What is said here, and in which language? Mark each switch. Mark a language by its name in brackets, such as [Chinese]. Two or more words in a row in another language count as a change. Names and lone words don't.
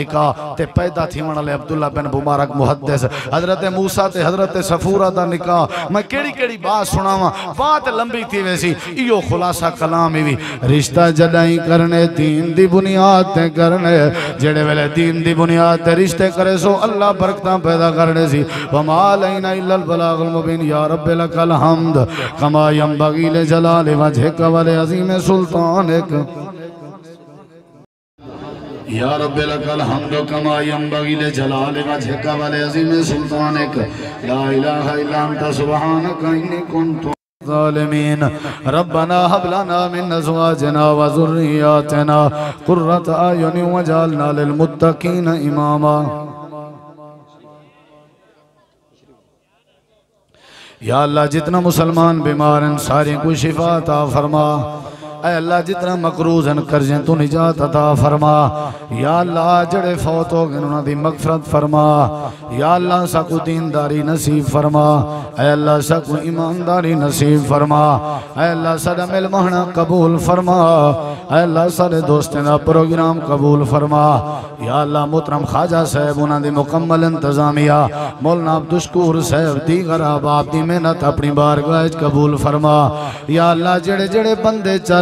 [Saraiki] نکاح تے پیدا تھیوݨ والے عبداللہ بن مبارک محدث حضرت موسیٰ تے حضرت صفورا دا نکاح میں کیڑی بات سناواں بات لمبی تھی ویسی ایو خلاصہ کلام ہی رشتہ جدائی کرنے دین دی بنیاد تے کرنے جیڑے ویلے دین دی بنیاد تے رشتے کرے سو اللہ برکتاں پیدا کر دے سی [Arabic] وما علينا إلا البلاغ المبين يا ربي لك الحمد كما ينبغي لجلال وجهك ولعظيم سلطانك يا ربي لك الحمد كما ينبغي لجلال وجهك ولعظيم سلطانك لا إله إلا أنت سبحانك إني كنت الظالمين ربنا هب لنا من أزواجنا وذرياتنا قرة أعين واجعلنا للمتقين إماما [Saraiki] یا اللہ جتنا مسلمان بیمار ہیں سارے کو شفا عطا فرما اے اللہ جتنا مقروض ہیں قرضے تو نجات عطا فرما یا اللہ جڑے فوت ہو گئے اُنہاں دی مغفرت فرما یا اللہ ساکوں دینداری نصیب فرما اے اللہ ساکوں ایمانداری نصیب فرما اے اللہ ساڈا ملمہنا قبول فرما اے اللہ سارے دوستاں دا پروگرام قبول فرما یا اللہ محترم خواجہ صاحب اُنہاں دی مکمل انتظامیہ مولانا عبدالشکور صاحب دیگر احباب دی محنت اپنی بارگاہ چ قبول فرما یا اللہ جیڑے جیڑے بندے چل